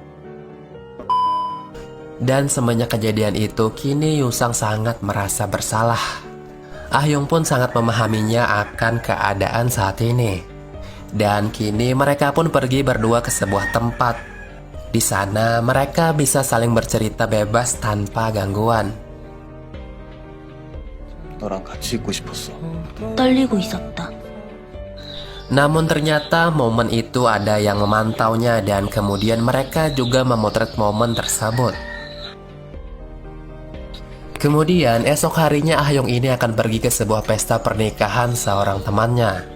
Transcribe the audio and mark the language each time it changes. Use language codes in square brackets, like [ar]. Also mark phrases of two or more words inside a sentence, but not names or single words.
[id] Dan semenjak kejadian itu, kini Yusang sangat merasa bersalah. Ahyong pun sangat memahaminya akan keadaan saat ini. Dan kini mereka pun pergi berdua ke sebuah tempat. Di sana mereka bisa saling bercerita bebas tanpa gangguan. [ko] 너랑 같이 있고 싶었어. 떨리고 있었다. [id] Namun ternyata momen itu ada yang memantaunya dan kemudian mereka juga memotret momen tersebut. Kemudian esok harinya Ahyong ini akan pergi ke sebuah pesta pernikahan seorang temannya.